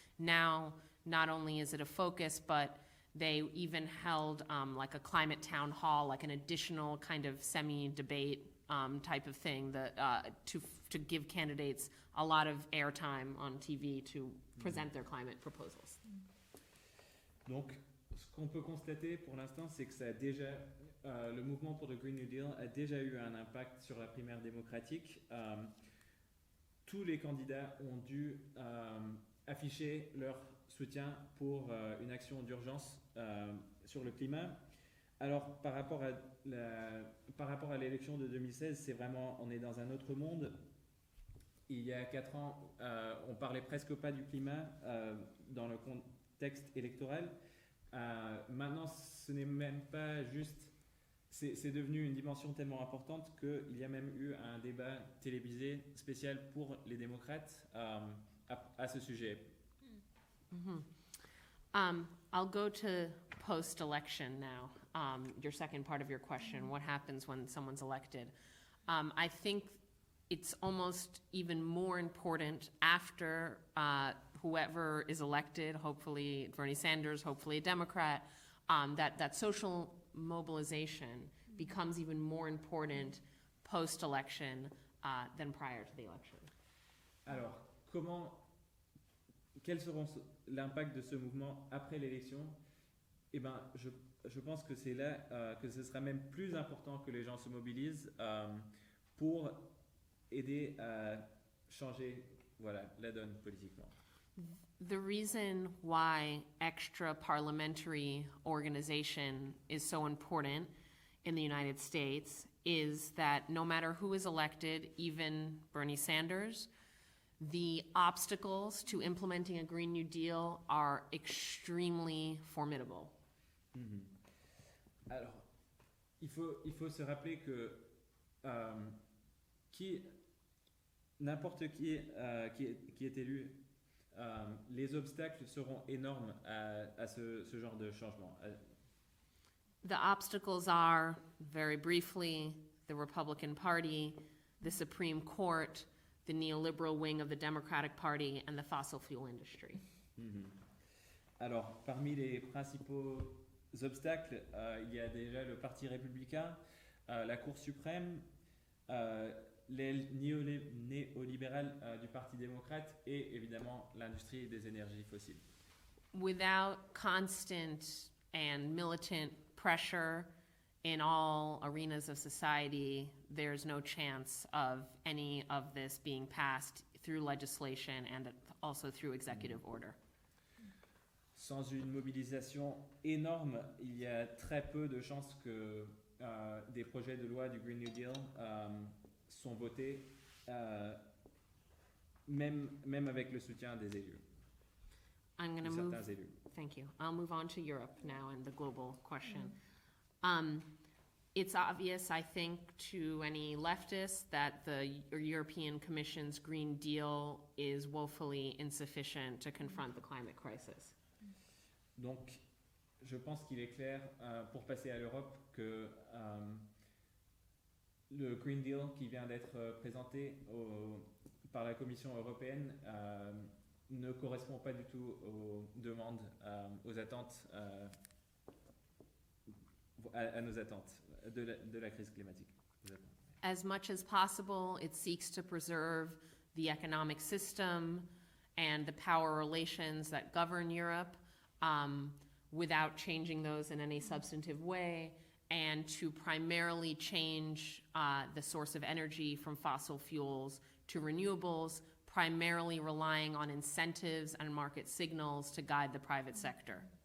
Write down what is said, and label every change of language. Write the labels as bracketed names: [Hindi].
[English] Now, not only is it a focus, but they even held like a climate town hall, like an additional kind of semi-debate type of thing that to give candidates a lot of airtime on TV to present their climate proposals. [French] Donc, ce qu'on peut constater pour l'instant, c'est que ça a déjà, le mouvement pour le Green New Deal a déjà eu un impact sur la primaire démocratique. Tous les candidats ont dû afficher leur soutien pour une action d'urgence sur le climat. Alors, par rapport à l'élection de 2016, c'est vraiment, on est dans un autre monde. Il y a 4 ans, on parlait presque pas du climat dans le contexte électoral. Maintenant, ce n'est même pas juste, c'est devenu une dimension tellement importante qu'il y a même eu un débat télévisé spécial pour les démocrates à ce sujet. [English] I'll go to post-election now. Your second part of your question, what happens when someone's elected? I think it's almost even more important after whoever is elected, hopefully Bernie Sanders, hopefully a Democrat, that social mobilization becomes even more important post-election than prior to the election. [French] Alors, quel sera l'impact de ce mouvement après l'élection? Eh ben, je pense que c'est là que ce sera même plus important que les gens se mobilisent pour aider à changer, la donne politiquement. [English] The reason why extra parliamentary organization is so important in the United States is that no matter who is elected, even Bernie Sanders, the obstacles to implementing a Green New Deal are extremely formidable. [French] Alors, il faut se rappeler que n'importe qui est élu, les obstacles seront énormes à ce genre de changement. [English] The obstacles are, very briefly, the Republican Party, the Supreme Court, the neoliberal wing of the Democratic Party, and the fossil fuel industry. [French] Alors, parmi les principaux obstacles, il y a déjà le Parti républicain, la Cour suprême, les néolibérales du Parti démocrate et évidemment l'industrie des énergies fossiles. [English] Without constant and militant pressure in all arenas of society, there's no chance of any of this being passed through legislation and also through executive order. [French] Sans une mobilisation énorme, il y a très peu de chances que des projets de loi du Green New Deal sont votés, même avec le soutien des élus. [English] I'm going to move. [French] Élus. [English] Thank you. I'll move on to Europe now and the global question. It's obvious, I think, to any leftists that the European Commission's Green Deal is woefully insufficient to confront the climate crisis. [French] Donc, je pense qu'il est clair, pour passer à l'Europe, que le Green Deal qui vient d'être présenté par la Commission européenne ne correspond pas du tout aux demandes, aux attentes, à nos attentes de la crise climatique. [English] As much as possible, it seeks to preserve the economic system and the power relations that govern Europe without changing those in any substantive way, and to primarily change the source of energy from fossil fuels to renewables, primarily relying on incentives and market signals to guide the private sector.